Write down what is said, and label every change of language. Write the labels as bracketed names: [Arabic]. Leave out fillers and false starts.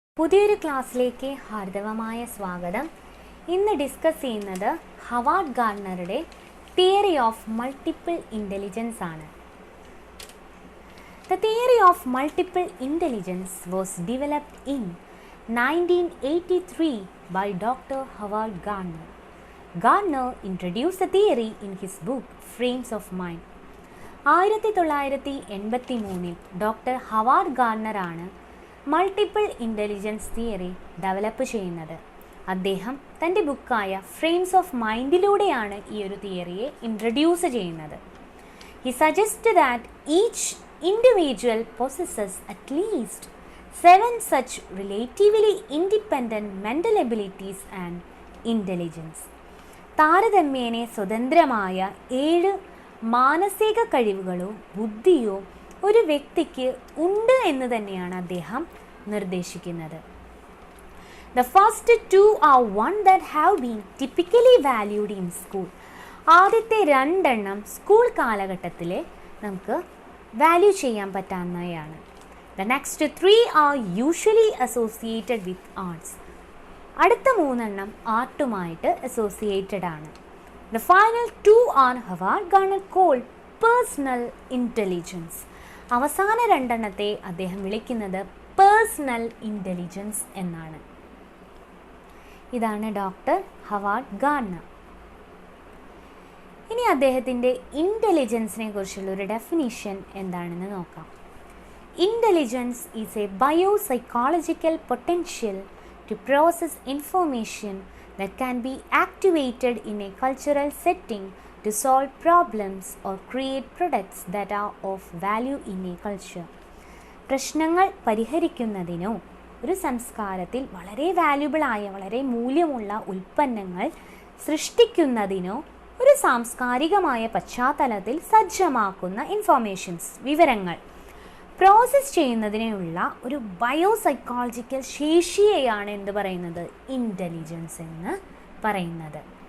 [Malayalam] പുതിയൊരു ക്ലാസ്സിലേക്ക് ഹാർദവമായ സ്വാഗതം. ഇന്ന് ഡിസ്കസ് ചെയ്യുന്നത് Howard ഗാർണറുടെ theory of multiple intelligence ആണ്. [English] The theory of multiple intelligence was developed in 1983 by Dr. Howard Gardner. Gardner introduced the theory in his book Frames of Mind. [Malayalam] 1983 doctor Howard Garner ആണ് multiple intelligence theory develop ചെയ്യുന്നത്. അദ്ദേഹം തൻ്റെ ബുക്കായ frames of മൈൻഡിലൂടെയാണ് ഈ ഒരു തിയറിയെ introduce ചെയ്യുന്നത്. [English] He suggest that each individual possesses at least 7 such relatively independent mental abilities and intelligence. [Malayalam] താരതമ്യേന സ്വതന്ത്രമായ 7 മാനസിക കഴിവുകളോ ബുദ്ധിയോ ഒരു വ്യക്തിക്ക് ഉണ്ട് എന്ന് തന്നെയാണ് അദ്ദേഹം നിർദ്ദേശിക്കുന്നത്. [English] The first two are one that have been typically valued in school. [Malayalam] ആദ്യത്തെ 2 സ്കൂൾ കാലഘട്ടത്തിൽ നമുക്ക് വാല്യൂ ചെയ്യാൻ പറ്റാവുന്നവയാണ്. [English] The next 3 are usually associated with arts. [Malayalam] അടുത്ത 3 ആർട്ടുമായിട്ട് അസോസിയേറ്റഡ് ആണ്. [English] The final 2 are Howard Gardner called personal intelligence. [Malayalam] അവസാന 2 അദ്ദേഹം വിളിക്കുന്നത് പേഴ്സണൽ ഇൻ്റലിജൻസ് എന്നാണ്. ഇതാണ് ഡോക്ടർ ഹവാർഡ് ഗാർണർ. ഇനി അദ്ദേഹത്തിൻ്റെ ഇൻ്റലിജൻസിനെ കുറിച്ചുള്ള ഒരു ഡെഫിനിഷൻ എന്താണെന്ന് നോക്കാം. Intelligence is A ബയോസൈക്കോളജിക്കൽ potential to process information that can be activated in a cultural setting to solve problems or create products that are of value in a culture. പ്രശ്നങ്ങൾ പരിഹരിക്കുന്നതിനോ ഒരു സംസ്കാരത്തിൽ വളരെ വാല്യുബിളായ വളരെ മൂല്യമുള്ള ഉൽപ്പന്നങ്ങൾ സൃഷ്ടിക്കുന്നതിനോ ഒരു സാംസ്കാരികമായ പശ്ചാത്തലത്തിൽ സജ്ജമാക്കുന്ന ഇൻഫോർമേഷൻസ് വിവരങ്ങൾ പ്രോസസ്സ് ചെയ്യുന്നതിനുള്ള ഒരു ബയോസൈക്കോളജിക്കൽ ശേഷിയെയാണ് എന്ത് പറയുന്നത് ഇൻ്റലിജൻസ് എന്ന് പറയുന്നത്.